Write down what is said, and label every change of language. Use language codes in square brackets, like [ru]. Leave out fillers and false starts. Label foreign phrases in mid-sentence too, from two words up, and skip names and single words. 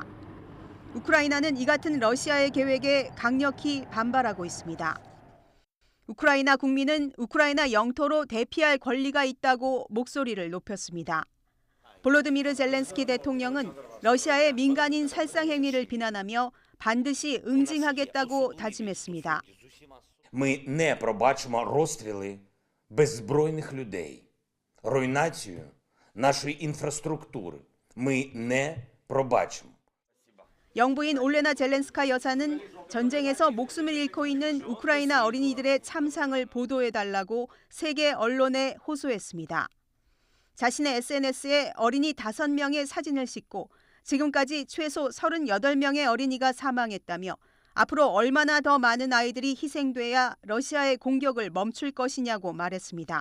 [ko] 우크라이나는 이 같은 러시아의 계획에 강력히 반발하고 있습니다. 우크라이나 국민은 우크라이나 영토로 대피할 권리가 있다고 목소리를 높였습니다. 볼로디미르 젤렌스키 대통령은 러시아의 민간인 살상 행위를 비난하며 반드시 응징하겠다고 다짐했습니다. [uk] Ми не пробачимо розстріли беззбройних людей, руйнацію нашої інфраструктури. Ми не пробачимо. [ko] 영부인 올레나 젤렌스카 여사는 전쟁에서 목숨을 잃고 있는 우크라이나 어린이들의 참상을 보도해달라고 세계 언론에 호소했습니다. 자신의 SNS에 어린이 5명의 사진을 싣고 지금까지 최소 38명의 어린이가 사망했다며 앞으로 얼마나 더 많은 아이들이 희생돼야 러시아의 공격을 멈출 것이냐고 말했습니다.